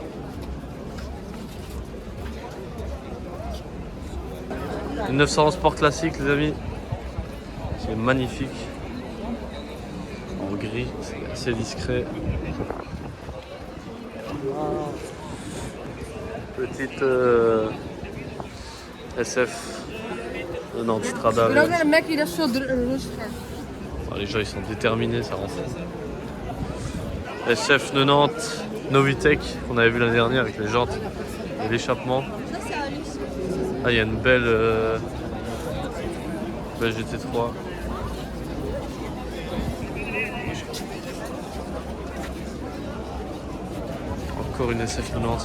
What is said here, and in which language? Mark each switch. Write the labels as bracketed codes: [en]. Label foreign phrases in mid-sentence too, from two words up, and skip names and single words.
[fr] Une 911 Sport classique, les amis. C'est magnifique. En gris, c'est assez discret. Petite SF. Non, Strada. [nl] Maar ook naar de Mackie, dat is veel rustiger. [fr] Ah, les gens ils sont déterminés, ça rend fou. SF 90 Novitec qu'on avait vu l'année dernière avec les jantes et l'échappement. Ah, il y a une belle GT3. Encore une SF 90.